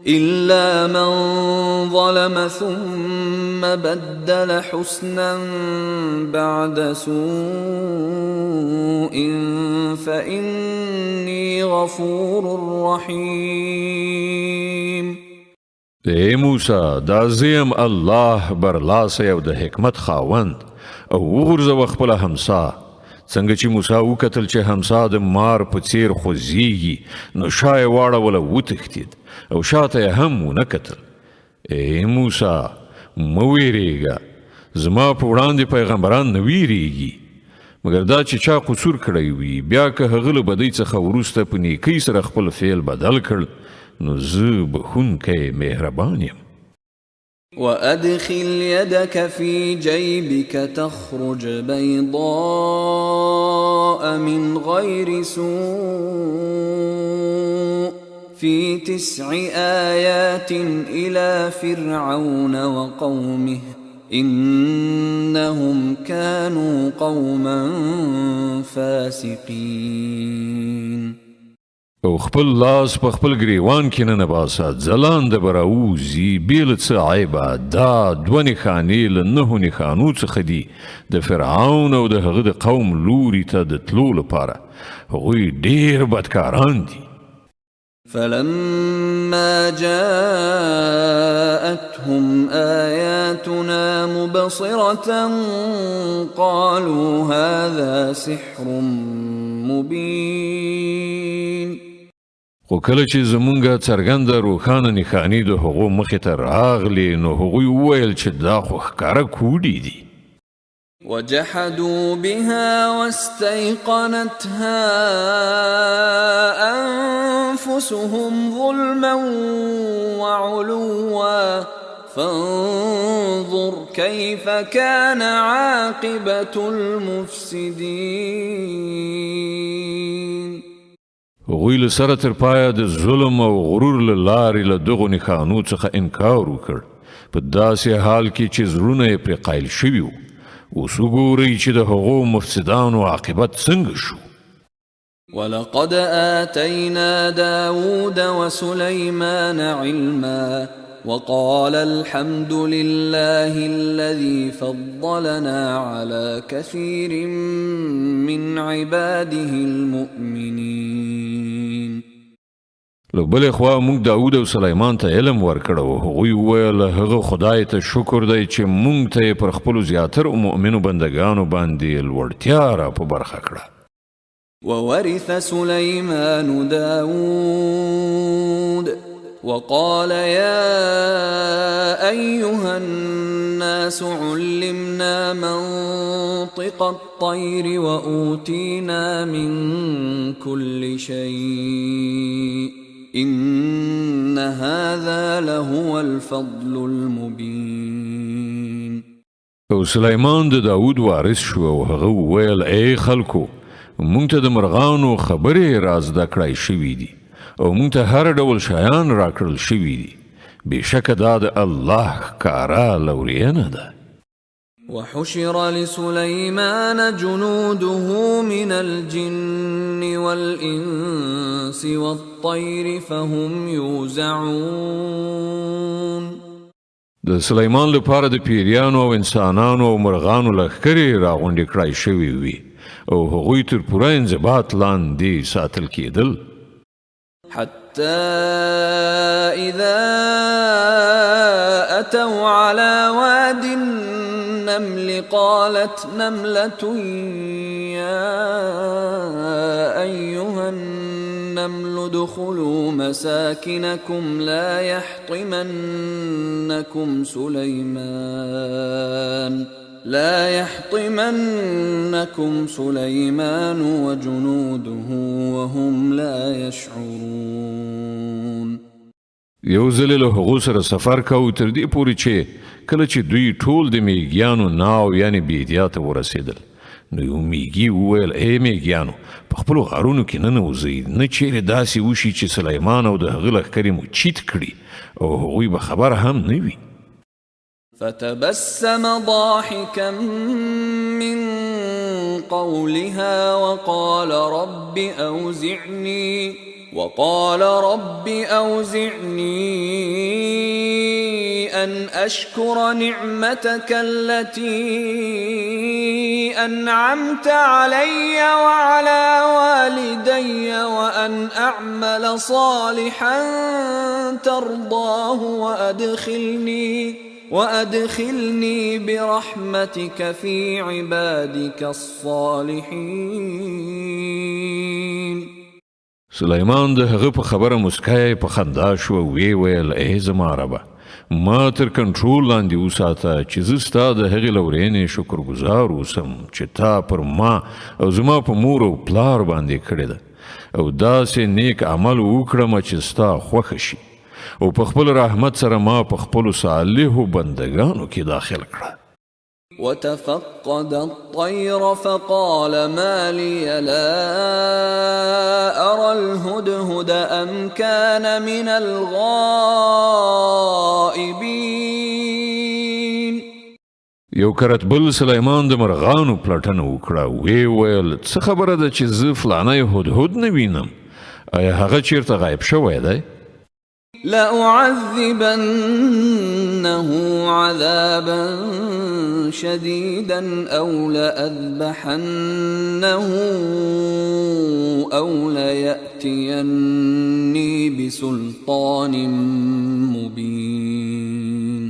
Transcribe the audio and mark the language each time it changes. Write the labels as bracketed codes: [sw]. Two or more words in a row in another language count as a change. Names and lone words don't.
[ar] إلا من ظلم ثم بدل حسنا بعد سوء فإني غفور رحيم. [ps] اے موسی دا زیم الله برلاسی او د حکمت خاوند او وغورځوه خپله همسا. څنګه چې موسی وکتل چې همسا د مار په څیر خوځېږي نو شا یې واړوله وتښتېد او شاته یې هم ونه کتل. ای موسی مه ویرېږه، زما په وړاندې پیغمبران نه ویرېږي مګر دا چې چا قصور کړی وي بیا که هغه له بدۍ څخه وروسته په نیکۍ سره خپل فعل بدل کړ نو زه بخښونکی مهربان یم. [ar] وأدخل يدك في جيبك تخرج بيضاء من غير سوء في 9 آيات إلى فرعون وقومه إنهم كانوا قوما فاسقين. [ps] او خپل لاس په خپل ګریوان کې نه باسه، ځلانده به راوځي بې له څه عیبه. دا 2 نښانې له 9 نښانو څخه دي د فرعون او د هغه د قوم لوري ته د تلو لپاره. هغوی ډېر بدکاران دي. [ar] فلما جاءتهم آياتنا مبصرة قالوا هذا سحر مبين. [ps] خو کله چې زمونږه څرګنده روښانه نښانې د هغو مخې ته راغلې نو هغوی وویل چې دا خو ښکاره کوډې دي. [ar] وجحدوا بها واستيقنتها أنفسهم ظلما وعلوا فانظر كيف كان عاقبة المفسدين. [ps] هغوی له سره تر پایه د ظلم او غرور له لارې له دغو نښانو څخه انکار وکړ په داسې حال کې چې زړونه یې پرې قایل شوي وو. اوس وګورئ چې د هغو مفسدانو عاقبت څنګه شو. [ar] ولقد آتينا داود وسليمان علما وقال الحمد لله الذي فضلنا على كثير من عباده المؤمنين. [ps] له بلې خوا موږ داود او سلیمان ته علم ورکړ او هغوی وویل هغه خدای ته شکر دی چې موږ ته یې پر خپلو زیاترو مؤمنو بندګانو باندې لوړتیا را په برخه کړه. [ar] وورث سليمان داود وقال يا أيها الناس علمنا منطق الطير وأوتينا من كل شيء إن هذا لهو الفضل المبين. [ps] او سلیمان د داود وارث شو او هغه وویل ای خلکو مونږ ته د مرغانو خبرې را زده کړای شوي دي او مونږ ته هر ډول شیان راکړل شوي دي. بېشکه دا د الله ښکاره لورینه ده. [ar] وحشر لسليمان جنوده من الجن والإنس والطير فهم يوزعون. [ps] د سلیمان لپاره د پیریانو او انسانانو او مرغانو لښکرې راغونډې کړای شوي وي او هغوی تر پوره انضباط لاندې ساتل کېدل. [ar] حتى إذا أتوا على واد النمل قالت نملة يا أيها النمل ادخلوا مساكنكم لا يحطمنكم سليمان وجنوده وهم لا يشعرون. [ps] یو ځل له هغو سره سفر کوو تر دې پورې چې کله چې دوی ټول د میږیانو ناو یعنې بیدیا ته ورسېدل نو یو میږي وویل ای میږیانو په خپلو غارونو کې ننوځئ نه چیرې داسې وشي چې سلیمان او د هغه لښکرې مو چیت کړي او هغوی به خبر هم نه وي. [ar] فتبسم ضاحكا من قولها وقال رب وقال رب أوزعني أن أشكر نعمتك التي أنعمت علي وعلى والدي وأن أعمل صالحا ترضاه وأدخلني برحمتك في عبادك الصالحين. [ps] سلیمان د هغه په خبره مسکای په خندا شو وی ویل ای زما ربه ما تر کنټرول لاندې وساته چې زه ستا د هغې لورینې شکرګزار اوسم چې تا پر ما او زما په مور او پلار باندې کړې ده او داسې نیک عمل وکړم چې ستا خوښه شي او په خپل رحمت سره ما په خپلو صالحو بندګانو کې داخل کړه. [ar] وتفقد الطير فقال ما لي لا أرى الهدهد أم كان من الغائبين. [ps] یو کرتبل سلیمان د مرغانو پلټنه وکړه وی ویل څه خبره ده چې زه فلانی هدهد نه وینم آیا هغه چیرته غایب شوی دی؟ [ar] لأعذبنه عذابا شديدا أو لأذبحنه أو ليأتيني بسلطان مبين.